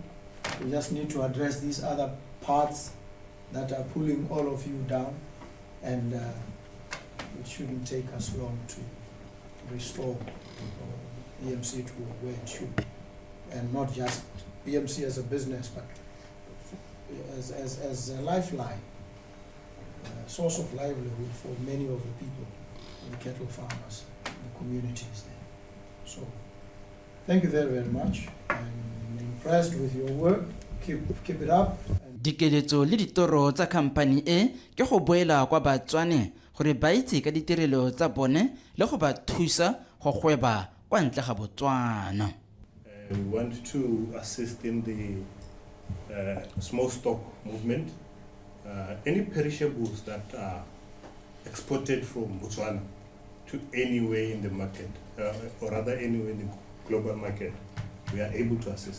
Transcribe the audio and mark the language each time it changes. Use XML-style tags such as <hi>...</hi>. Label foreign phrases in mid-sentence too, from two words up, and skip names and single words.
<en>We just need to address these other parts that are pulling all of you down, and it shouldn't take us long to restore BMC to where it should be, and not just BMC as a business, but as a lifeline, source of livelihood for many of the people, the cattle farmers, the communities there. So, thank you very, very much. I'm impressed with your work. Keep it up.</en> <tn>Dikeletso le ditoro tsa company e ke go boela kwa Batswane gore ba itse ka ditirelo tsa bone le go ba thusa go gweba kwa ntle ga Botswana.</tn> <en>We want to assist in the small stock movement. Any perishables that are exported from Botswana to anywhere in the market, or rather anywhere in the global market, we are able to assist.</en>